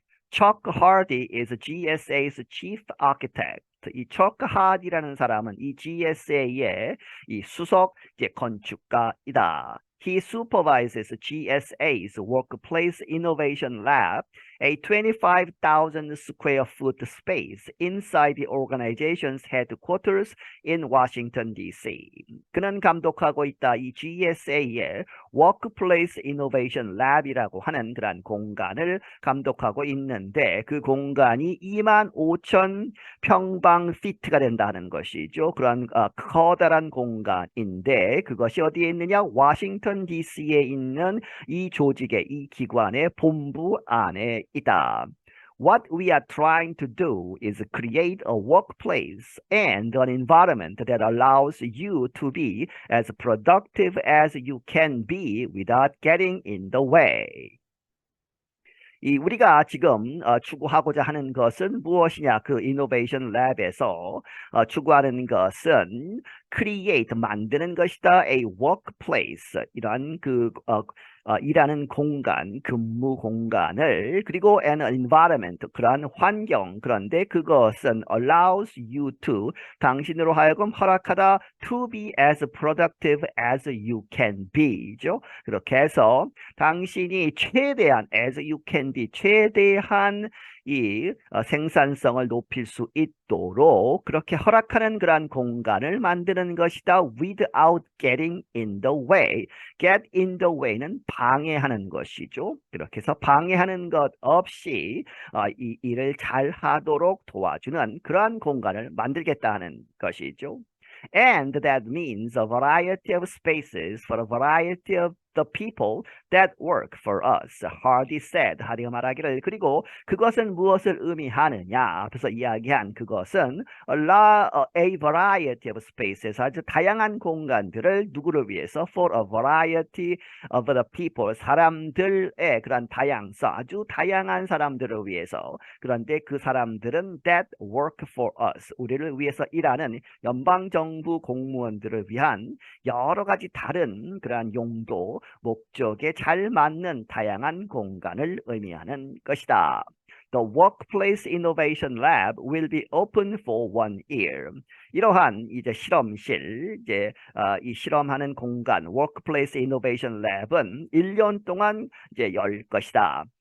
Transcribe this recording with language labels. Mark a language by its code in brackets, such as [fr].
[en] Chuck Hardy is GSA's chief architect. [ko] 이 Chuck Hardy라는 사람은 이 GSA의 이 수석 이제 건축가이다. [en] He supervises GSA's Workplace Innovation Lab, a 25,000 square foot space inside the organization's headquarters in Washington, D.C. [ko] 그는 감독하고 있다. 이 GSA의 Workplace Innovation Lab이라고 하는 그런 공간을 감독하고 있는데 그 공간이 25,000 평방 피트가 된다는 것이죠. 그런 커다란 공간인데 그것이 어디에 있느냐? 워싱턴 DC에 있는 이 조직의 이 기관의 본부 안에 있다. [en] What we are trying to do is create a workplace and an environment that allows you to be as productive as you can be without getting in the way. [ko] 우리가 지금 추구하고자 하는 것은 무엇이냐? 그 이노베이션 랩에서 추구하는 것은 create, 만드는 것이다. [en] A workplace, [ko] 이러한 일하는 공간, 근무 공간을 그리고 [en] an environment, [ko] 그러한 환경. 그런데 그것은 [en] allows you to, [ko] 당신으로 하여금 허락하다 [en] to be as productive as you can be [ko] 죠. 그렇게 해서 당신이 최대한 [en] as you can be, [ko] 최대한 이 생산성을 높일 수 있도록 그렇게 허락하는 그러한 공간을 만드는 것이다. [en] Without getting in the way. Get in the way는 [ko] 방해하는 것이죠. 그렇게 해서 방해하는 것 없이 이 일을 잘 하도록 도와주는 그러한 공간을 만들겠다는 것이죠. [en] And that means a variety of spaces for a variety of the people that work for us. Hardy said. [ko] 하디가 말하기를. 그리고 그것은 무엇을 의미하느냐? 앞에서 이야기한 그것은 [en] a variety of spaces. [ko] 아주 다양한 공간들을 누구를 위해서? [en] For a variety of the people. [ko] 사람들의 그런 다양성. 아주 다양한 사람들을 위해서. 그런데 그 사람들은 [en] that work for us. [ko] 우리를 위해서 일하는 연방정부 공무원들을 위한 여러 가지 다른 그러한 용도, 목적에 잘 맞는 다양한 공간을 의미하는 것이다. [en] The Workplace Innovation Lab will be open for 1 year. [ko] 이러한 이제 실험실, 이 실험하는 공간, Workplace Innovation Lab은 1년 동안 이제 열 것이다.